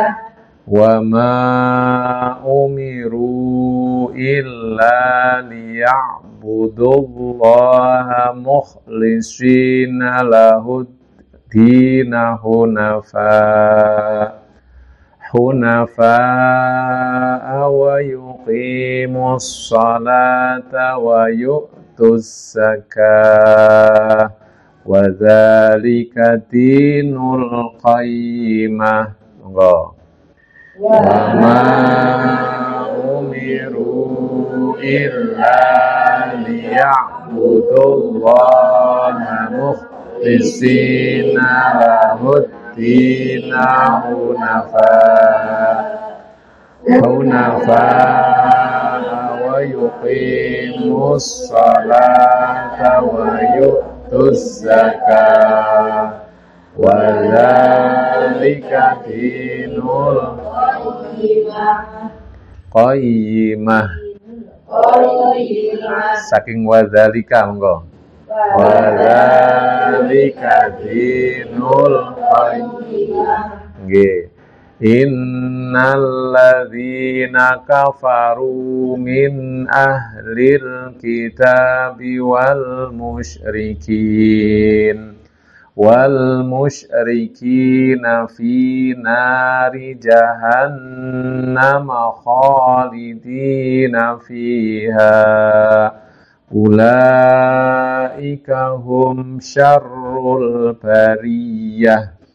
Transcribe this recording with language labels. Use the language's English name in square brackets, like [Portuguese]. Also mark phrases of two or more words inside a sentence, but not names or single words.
[Arabic] وما أمروا إلا ليعبدوا الله مخلصين له الدين حنفاء ويقيموا الصلاة ويؤتوا يؤتوا الزكاة وذلك دين القيمة. [Javanese] Monggo. [Arabic] وما أمروا إلا ليعبدوا الله مخلصين له الدين حنفاء ويقيموا الصلاة ويؤتوا الزكاة وذلك دين القيمة. [Javanese] Saking wadzalika monggo. [Arabic] وذلك دين القيمة. [Javanese] Nggih. [Arabic] إن الذين كفروا من أهل الكتاب والمشركين في نار جهنم خالدين فيها أولئك هم شر البرية.